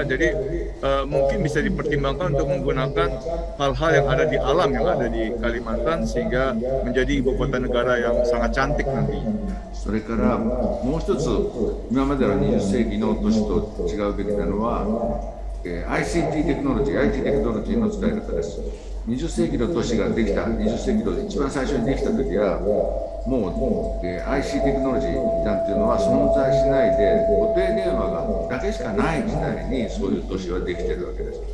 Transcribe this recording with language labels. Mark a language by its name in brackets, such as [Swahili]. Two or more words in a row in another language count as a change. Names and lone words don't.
[Indonesian] Jadi mungkin bisa dipertimbangkan untuk menggunakan hal-hal yang ada di alam yang ada di Kalimantan sehingga menjadi ibu kota negara yang sangat cantik nantinya. [Japanese] それからもう一つ、今までの20世紀の都市と違うべきなのは、ICT テクノロジー、IT テクノロジーの使い方です。20世紀の都市ができた、20世紀の一番最初にできた時は、もう、IC テクノロジーなんていうのは存在しないで、固定電話だけしかない時代にそういう都市はできているわけです。